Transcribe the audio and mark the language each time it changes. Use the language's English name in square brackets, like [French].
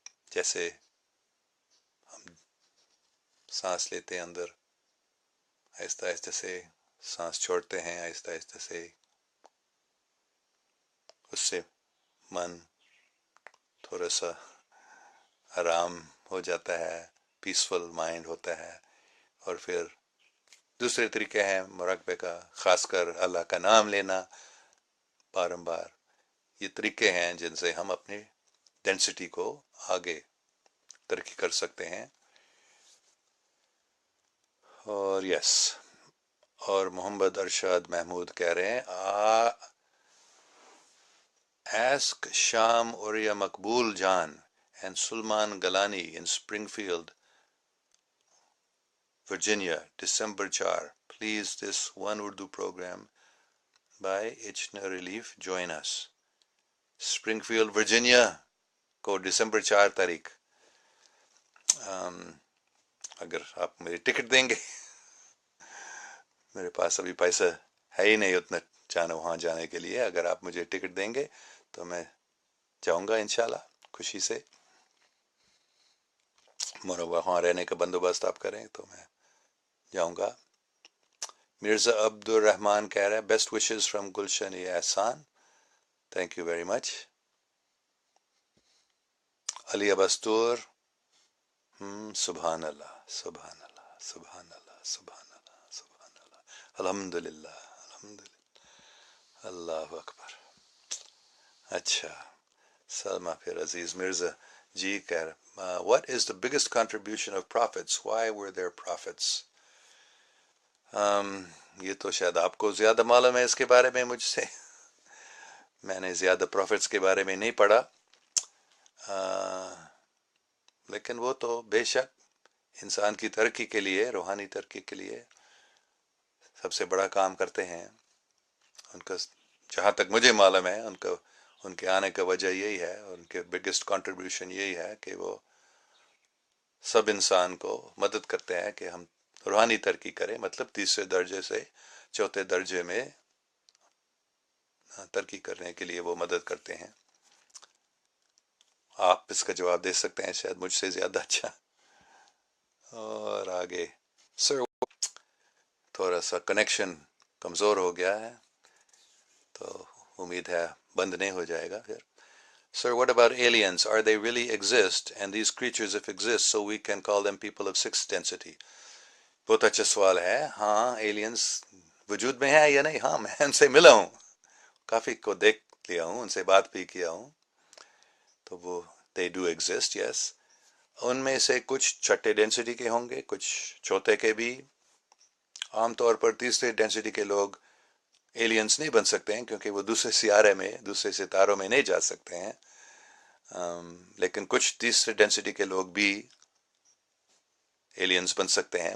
[Urdu] جیسے ہم سانس لیتے ہیں اندر، آہستہ آہستہ سے سانس چھوڑتے ہیں آہستہ آہستہ سے، اس سے من تھوڑا سا آرام ہو جاتا ہے، پیسفل مائنڈ ہوتا ہے. اور پھر دوسرے طریقے ہیں مراقبے کا، خاص کر اللہ کا نام لینا بارمبار. یہ طریقے ہیں جن سے ہم اپنی ڈینسٹی کو آگے ترقی کر سکتے ہیں. اور یس، اور محمد ارشاد محمود کہہ رہے ہیں [English] Ask Sham Oria Makbul Jan and Sulman Galani in Springfield, Virginia, December 4. Please, this one Urdu program by Ichna Relief, join us. [Urdu] Springfield, Virginia کو December 4 تاریخ. اگر آپ میری ٹکٹ دیں گے، میرے پاس ابھی پیسہ ہے ہی نہیں اتنا وہاں جانے کے لیے. اگر آپ مجھے ٹکٹ دیں گے تو میں جاؤں گا انشاءاللہ خوشی سے. وہاں رہنے کا بندوبست آپ کریں تو میں جاؤں گا. مرزا عبد الرحمان کہہ رہا ہے [English] Best wishes from Gulshan Ahsan. Thank you very much. [Urdu] علی ابستور، سبحان اللہ سبحان اللہ سبحان اللہ سبحان اللہ سبحان اللہ، الحمد للہ الحمد للہ، اللہ اکبر. اچھا سلمہ پھر عزیز مرزا جی کہہ رہا [English] what is the biggest contribution of prophets, why were there prophets. [Urdu] یہ تو شاید آپ کو زیادہ معلوم ہے اس کے بارے میں مجھ سے. میں نے زیادہ پروفٹس کے بارے میں نہیں پڑھا، لیکن وہ تو بے شک انسان کی ترقی کے لیے، روحانی ترقی کے لیے سب سے بڑا کام کرتے ہیں. ان کا جہاں تک مجھے معلوم ہے ان کے آنے کا وجہ یہی ہے، ان کے [English] biggest contribution [Urdu] یہی ہے کہ وہ سب انسان کو مدد کرتے ہیں کہ ہم روحانی ترقی کریں، مطلب تیسرے درجے سے چوتھے درجے میں ترقی کرنے کے لیے وہ مدد کرتے ہیں. آپ اس کا جواب دے سکتے ہیں شاید مجھ سے زیادہ اچھا. اور آگے سر تھوڑا سا کنیکشن کمزور ہو گیا ہے تو امید ہے بند نہیں ہو جائے گا پھر. [English] Sir, what about aliens? Are they really exist? And these creatures if exist, so we can call them people of sixth density. [Urdu] بہت اچھا سوال ہے. ہاں ایلینز وجود میں ہے یا نہیں؟ ہاں میں ان سے ملا ہوں، کافی کو دیکھ لیا ہوں، ان سے بات بھی کیا ہوں. تو وہ [English] they do exist, yes. [Urdu] ان میں سے کچھ چھٹے ڈینسٹی کے ہوں گے، کچھ چوتھے کے بھی. عام طور پر تیسرے ڈینسٹی کے لوگ ایلینز نہیں بن سکتے ہیں کیونکہ وہ دوسرے سیارے میں، دوسرے ستاروں میں نہیں جا سکتے ہیں. لیکن کچھ تیسرے ڈینسٹی کے لوگ بھی ایلینز بن سکتے ہیں.